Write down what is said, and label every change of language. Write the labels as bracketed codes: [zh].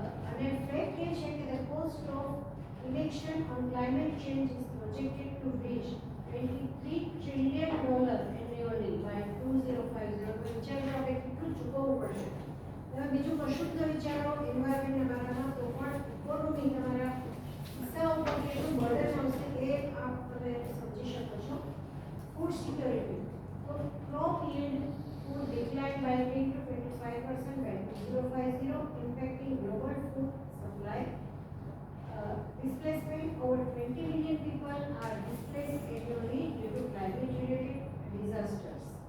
[gu] અને ફેક્ટ એ છે કે [en] The cost of inaction on climate change is projected to reach $23 trillion annually by 2050. [gu] તો વિચારો આપણે કેટલું ચૂકવવું પડશે. તમે બીજું કશું જ ન વિચારો એન્વાયરમેન્ટના બારામાં તો પણ ઇકોનોમી તમારા ખિસ્સા ઉપર કેટલું બર્ડન આવશે એ આપ તમે સમજી શકો છો. [en] Food security. તો crop yield would decline by 10 to 25% by 2050, impacting global food supply. Displacement. Over 20 million people are displaced annually due to climate-related disasters.